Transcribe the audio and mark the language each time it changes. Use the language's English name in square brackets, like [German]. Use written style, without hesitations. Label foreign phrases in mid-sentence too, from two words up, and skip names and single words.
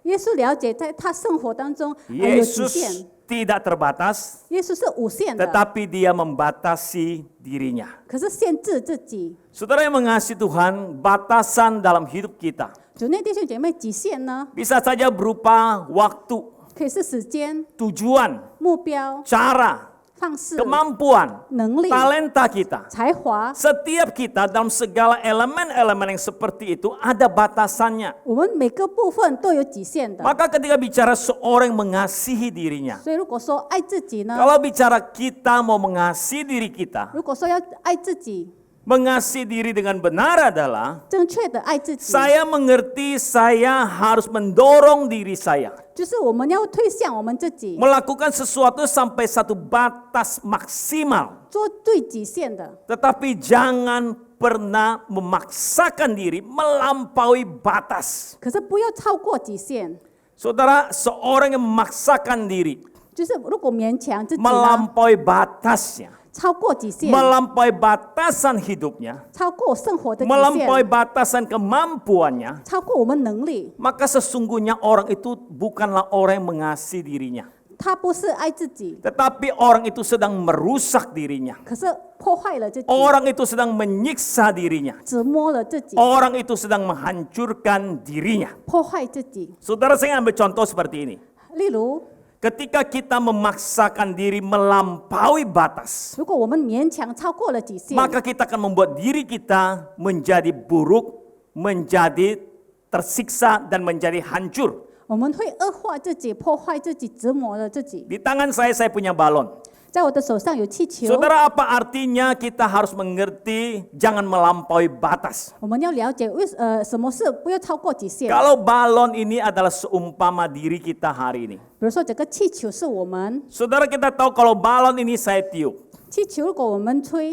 [Chinese] 耶稣了解在他生活当中有极 [Indonesian] Yesus [Chinese] 限， [Indonesian] tidak terbatas, [Chinese] 耶稣是无限的， [Indonesian] tetapi dia membatasi dirinya. [Chinese] 可是限制自己。 [Indonesian] Saudara yang mengasihi Tuhan, batasan dalam hidup kita [Chinese] 主内弟兄姐妹，极限呢， [Indonesian] bisa saja berupa waktu, [Chinese] 可以是时间、 [Indonesian] tujuan, [Chinese] 目标、 [Indonesian] cara, [Chinese] 方式、 [Indonesian] kemampuan, [Chinese] 能力、 [Indonesian] talenta kita. [Chinese] 才华。 [Indonesian] Setiap kita dalam segala elemen-elemen yang seperti itu ada batasannya. [Chinese] 我们每个部分都有极限的。 [Indonesian] Maka ketika bicara seorang yang mengasihi dirinya, [Chinese] 所以如果说爱自己呢， [Indonesian] kalau bicara kita mau mengasihi diri kita, [Chinese] 如果说要爱自己， [Indonesian] mengasihi diri dengan benar adalah [Chinese] 正确的爱自己， [Indonesian] saya mengerti saya harus mendorong diri saya [Chinese] 就是我们要推向我们自己， [Indonesian] melakukan sesuatu sampai satu batas maksimal, [Chinese] 做最极限的。 [Indonesian] tetapi jangan pernah memaksakan diri melampaui batas. [Chinese] 可是不要超过极限。 [Indonesian] Saudara, seorang yang memaksakan diri [Chinese] 就是如果勉强自己呢， [Indonesian] melampaui batasnya, [Chinese] 超过极限， [Indonesian] melampaui batasan hidupnya, [Chinese] 超过生活的极 [Indonesian] melampaui [Chinese] 限， [Indonesian] batasan kemampuannya, [Chinese] 超过我们能力， [Indonesian] maka sesungguhnya orang itu bukanlah orang yang mengasihi dirinya, [Chinese] 他不是爱自己， [Indonesian] tetapi orang itu sedang merusak dirinya. [Chinese] 可是破坏了自己， [Indonesian] Orang itu sedang menyiksa dirinya. [Chinese] 折磨了自己， [Indonesian] Orang itu sedang menghancurkan dirinya. [Chinese] 破坏自己。 [Indonesian] Saudara, saya ambil contoh seperti ini. [Chinese] 例如， [Indonesian] Ketika kita memaksakan diri melampaui batas, [Chinese] 如果我们勉强超过了极限， [Indonesian] maka kita akan membuat diri kita menjadi buruk, menjadi tersiksa, dan menjadi hancur. [Chinese] 我们会恶化自己，破坏自己，折磨了自己。 [Indonesian] Di tangan saya punya balon. [Chinese] 在我的手上有气球， [Indonesian] Saudara, apa artinya kita harus mengerti jangan melampaui batas? [Chinese] 我们要了解什么事不要超过极限。 [Indonesian] Kalau balon ini adalah seumpama diri kita hari ini. [Chinese] 比如说，这个气球是我们 [Indonesian] Saudara, kita tahu kalau balon ini saya tiup. [Chinese] 气球，如果我们吹，